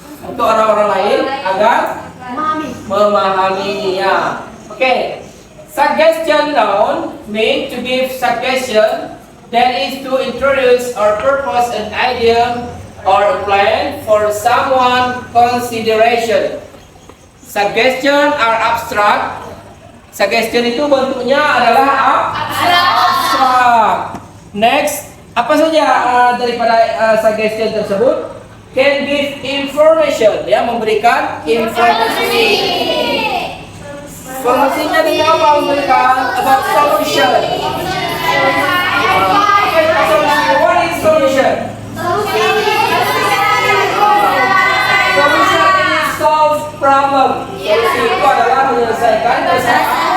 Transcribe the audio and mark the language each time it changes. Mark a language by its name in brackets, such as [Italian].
[Indonesian] Untuk orang-orang lain agar memahaminya. [English] Okay. Suggestion noun mean to give suggestion, that is to introduce or propose an idea or a plan for someone consideration. Suggestion are abstract. [Indonesian] Suggestion itu bentuknya adalah abstrak. Next, apa saja daripada suggestion tersebut? [English] Can give information, [Indonesian] ya, memberikan informasi. Informasinya tentang apa? Memberikan [English] about solution. What is solution? Solution is solve problem. [Indonesian] Solusi itu adalah menyelesaikan masalah.